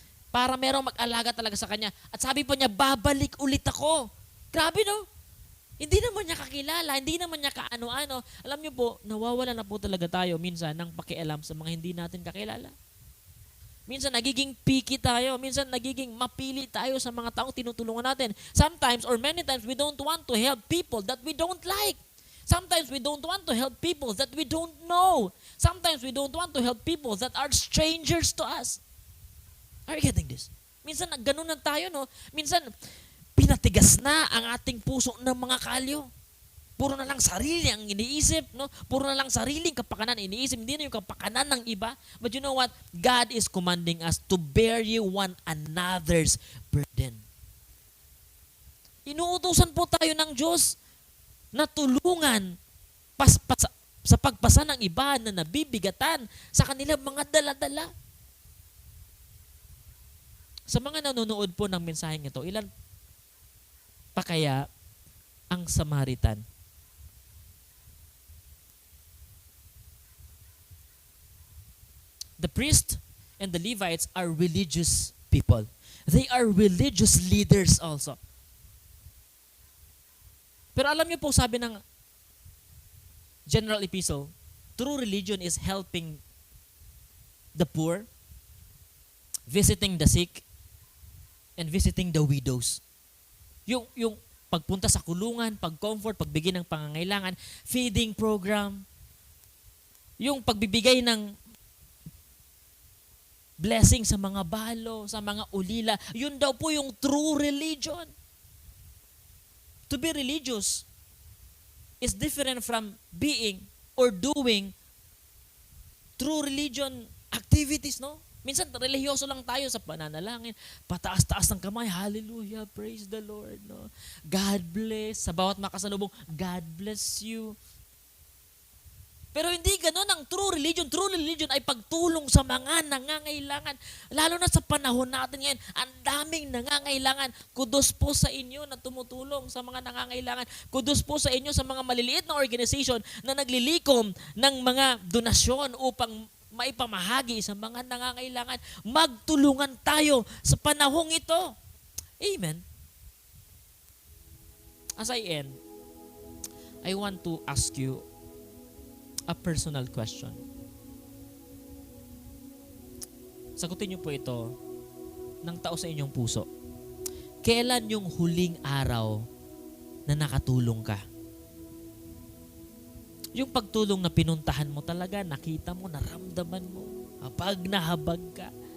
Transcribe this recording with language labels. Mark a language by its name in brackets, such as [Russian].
[Filipino] Para merong mag-alaga talaga sa kanya. At sabi pa niya, babalik ulit ako. Grabe, no? Hindi naman niya kakilala, hindi naman niya kaano-ano. Alam niyo po, nawawala na po talaga tayo minsan ng pakialam sa mga hindi natin kakilala. Minsan nagiging picky tayo. Minsan nagiging mapili tayo sa mga taong tinutulungan natin. [English] Sometimes or many times we don't want to help people that we don't like. Sometimes we don't want to help people that we don't know. Sometimes we don't want to help people that are strangers to us. Are you getting this? [Filipino] Minsan ganun na tayo, no? Minsan pinatigas na ang ating puso ng mga kalyo. Puro na lang sarili ang iniisip, no? Puro na lang sariling kapakanan iniisip, hindi na yung kapakanan ng iba. [English] But you know what? God is commanding us to bear you one another's burden. [Filipino] Inuutusan po tayo ng Diyos na tulungan sa pagpasa ng iba na nabibigatan sa kanilang mga dala-dala. Sa mga nanonood po ng mensaheng ito, ilan pa kaya ang Samaritan? [English] The priest and the Levites are religious people. They are religious leaders also. [Filipino] Pero alam niyo po, sabi ng General Epistle, [English] true religion is helping the poor, visiting the sick, and visiting the widows. [Filipino] Yung pagpunta sa kulungan, pag-comfort, pagbigay ng pangangailangan, feeding program, yung pagbibigay ng blessing sa mga balo, sa mga ulila, yun daw po yung true religion. [English] To be religious is different from being or doing true religion activities, no? [Filipino] Minsan, relihiyoso lang tayo sa pananalangin, pataas-taas ng kamay, hallelujah, praise the Lord, no? [English] God bless. [Filipino] Sa bawat makasalubong, [English] God bless you. [Filipino] Pero hindi ganoon ang true religion. True religion ay pagtulong sa mga nangangailangan. Lalo na sa panahon natin ngayon, ang daming nangangailangan. Kudos po sa inyo na tumutulong sa mga nangangailangan. Kudos po sa inyo sa mga maliliit na organization na naglilikom ng mga donasyon upang maipamahagi sa mga nangangailangan. Magtulungan tayo sa panahong ito. Amen. [English] As I end, I want to ask you a personal question. [Filipino] Sagutin niyo po ito ng tao sa inyong puso. Kailan yung huling araw na nakatulong ka? Yung pagtulong na pinuntahan mo talaga, nakita mo, naramdaman mo, habag na habag ka.